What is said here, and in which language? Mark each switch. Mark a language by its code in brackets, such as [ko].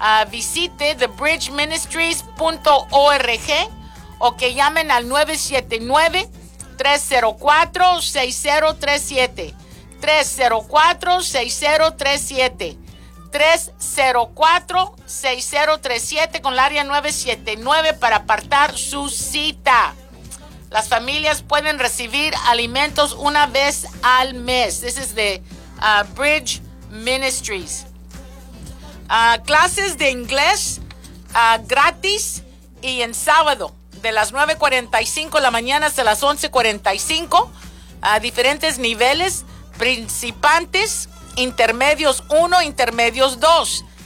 [es] Visite thebridgeministries.org o que llamen al 979-304-6037. 304-6037. 304-6037 con la área 979 para apartar su cita. Las familias pueden recibir alimentos una vez al mes. [en] This is the Bridge Ministries. [es] Clases de inglés gratis y en sábado de las 9:45 de la mañana hasta las 11:45. Diferentes niveles, principiantes, intermedios 1, intermedios 2.